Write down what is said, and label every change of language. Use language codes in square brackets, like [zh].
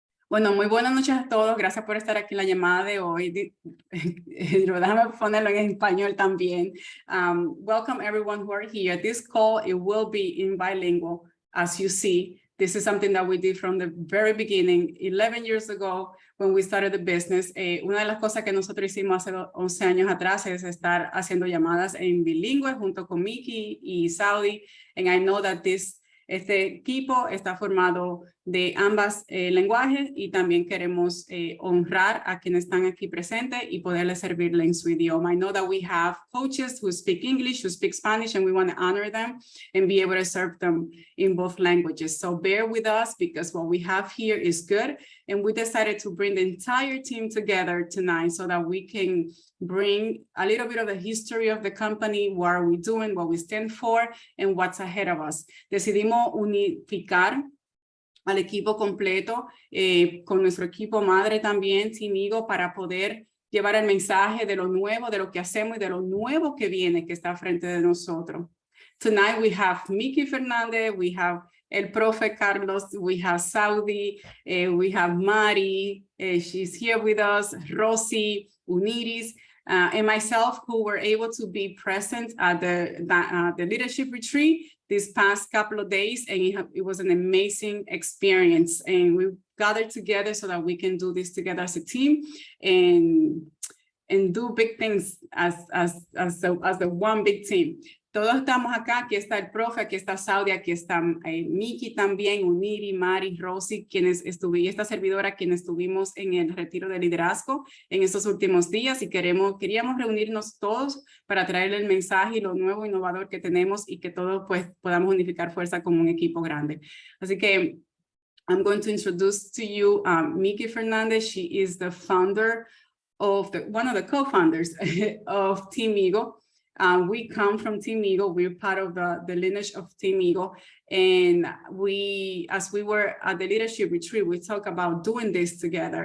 [es] Bueno, muy buenas noches a todos. Gracias por estar aquí en la llamada de hoy. Déjame ponerlo en español también. [en] Welcome everyone who are here. This call, it will be in bilingual, as you see. This is something that we did from the very beginning, 11 years ago, when we started the business. [es] Una de las cosas que nosotros hicimos hace 11 años atrás es estar haciendo llamadas en bilingüe junto con Miki y Saudi. [en] And I know that [es] este equipo está formado de ambas lenguajes y también queremos honrar a quienes están aquí presentes y poderles servirle en su idioma. [en] I know that we have coaches who speak English, who speak Spanish, and we want to honor them and be able to serve them in both languages. So bear with us because what we have here is good. And we decided to bring the entire team together tonight so that we can bring a little bit of the history of the company, what are we doing, what we stand for, and what's ahead of us. [es] Decidimos unificar al equipo completo, con nuestro equipo madre también, Timigo, para poder llevar el mensaje de lo nuevo, de lo que hacemos y de lo nuevo que viene, que está frente de nosotros. [en] Tonight we have Miki Fernandez, we have El Profe Carlos, we have Saudi, we have Mari, she's here with us, Rosy, Uniris, and myself, who were able to be present at the leadership retreat this past couple of days, and it was an amazing experience. And we gathered together so that we can do this together as a team and do big things as the one big team. [es] Todos estamos acá, aquí está el profe, aquí está Saudi, aquí está Miki también, Uniri, Mari, Rosy, quienes y esta servidora, quienes estuvimos en el retiro de liderazgo en estos últimos días y queríamos reunirnos todos para traerle el mensaje y lo nuevo, innovador que tenemos y que todos pues podamos unificar fuerza como un equipo grande. Así que [en] I'm going to introduce to you Miki Fernandez. She is the founder of one of the co-founders of Timigo. We come from Timigo. We're part of the lineage of Timigo. And as we were at the leadership retreat, we talk about doing this together.